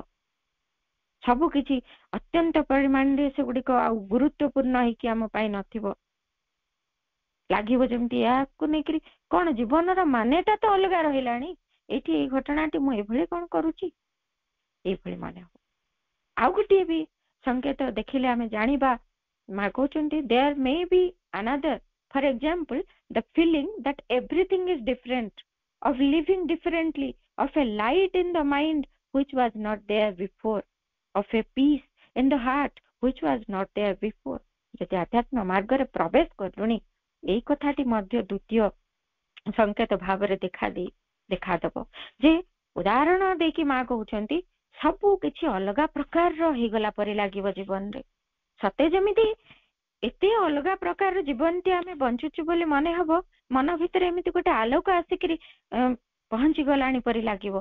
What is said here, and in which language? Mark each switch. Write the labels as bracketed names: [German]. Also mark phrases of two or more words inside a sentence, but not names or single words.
[Odia] ସବୁ କିଛି ଅତ୍ୟନ୍ତ ପରିମାଣରେ ସେଗୁଡିକ ଆଉ ଗୁରୁତ୍ୱପୂର୍ଣ୍ଣ ହେଇକି ଆମ ପାଇଁ ନଥିବ। ଲାଗିବ ଯେମିତି ଏହାକୁ ନେଇକରି କଣ ଜୀବନର ମାନେଟା ତ ଅଲଗା ରହିଲାଣି, ଏଇଠି ଏଇ ଘଟଣାଟି ମୁଁ ଏଭଳି କଣ କରୁଛି, ଏଇଭଳି ମନେ ହବ। ଆଉ ଗୋଟିଏ ବି ସଂକେତ ଦେଖିଲେ ଆମେ ଜାଣିବା, ମା କହୁଛନ୍ତି [English] there may be another, for example the feeling that everything is different, of living differently, of a light in the mind which was not there before, of a peace in the heart which was not there before. [Odia] ଯଦି ଆଧ୍ୟାତ୍ମ ମାର୍ଗରେ ପ୍ରବେଶ କଲୁଣି ଏଇ କଥାଟି ମଧ୍ୟ ଦ୍ୱିତୀୟ ସଂକେତ ଭାବରେ ଦେଖାଦବ ଯେ ଉଦାହରଣ ଦେଇକି ମା କହୁଛନ୍ତି ସବୁ କିଛି ଅଲଗା ପ୍ରକାରର ହେଇଗଲା ପରି ଲାଗିବ ଜୀବନରେ। ସତେ ଯେମିତି ଏତେ ଅଲଗା ପ୍ରକାରର ଜୀବନଟି ଆମେ ବଞ୍ଚୁଛୁ ବୋଲି ମନେ ହବ, ମନ ଭିତରେ ଏମିତି ଗୋଟେ ଆଲୋକ ଆସିକିରି ପହଞ୍ଚି ଗଲାଣି ପରି ଲାଗିବ।